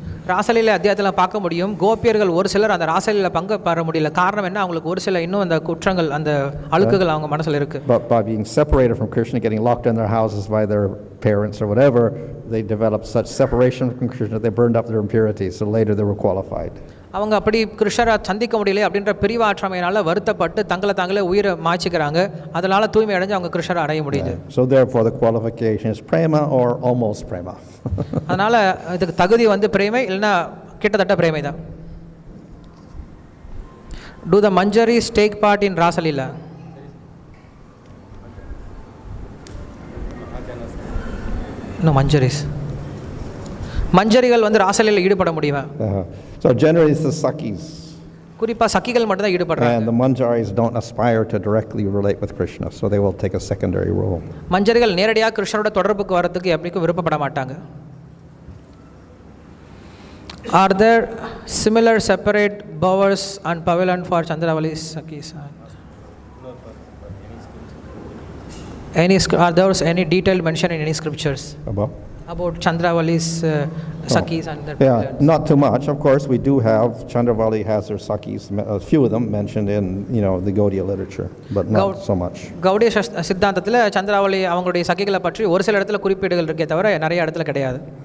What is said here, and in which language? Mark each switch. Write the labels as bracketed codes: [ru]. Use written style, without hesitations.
[ta] ராசலீலை அத்தியாயத்தில் பார்க்க முடியும், கோபியர்கள் ஒரு சிலர் அந்த ராசலீலை பங்கு பெற முடியல. காரணம் என்ன? அவங்களுக்கு ஒரு சில இன்னும் அந்த குற்றங்கள், அந்த அழுக்குகள் அவங்க மனசில் இருக்கு. [en] But by being separated from Krishna, getting locked in their houses by their parents or whatever, they developed such separation from Krishna that they burned up their impurities, so later they were qualified. [ta] அவங்க அப்படி கிருஷ்ணரை சந்திக்க முடியல அப்படின்ற பிரிவாற்றமையினால வருத்தப்பட்டு தங்களை தாங்களே உயிரை மாய்ச்சிக்கிறாங்க. அதனால தூய்மை அடைஞ்சு அவங்க கிருஷ்ணரை அடைய முடியுது. [en] So therefore the qualification is prema or almost prema. [ta] அதனால இதுக்கு தகுதி வந்து பிரேமை இல்லைன்னா கிட்டத்தட்ட பிரேமை தான். [en] Do the Manjaris take part in Rasalila? No, Manjaris. [ta] மஞ்சரிகள் வந்து ராசலீல ஈடுபட முடியுமா? [en] So generally it's the Sakis. [ta] குறிப்பா சக்கிகள் மட்டும் தான் ஈடுபடுறாங்க. [en] And the Manjaris don't aspire to directly relate with Krishna, so they will take a secondary role. [ta] மஞ்சரிகள் நேரடியாக கிருஷ்ணரோட தொடர்புக்கு வரதுக்கு எப்படிக்கும் விருப்பப்பட மாட்டாங்க. [en] Are there similar separate bowers and pavilion for Chandravali Sakis? Are there any detailed mention in any scriptures about Chandravali's Sakis and their pavilions? Not too much. Of course, we do have, Chandravali has their Sakis, a few of them mentioned in, the Gaudiya literature, but not so much. [ta] Gaudiya சித்தாந்தத்தில் சந்திராவளி அவங்களுடைய சகிகளை பற்றி ஒரு சில இடத்துல குறிப்பீடுகள் இருக்கே தவிர நிறைய இடத்துல கிடையாது.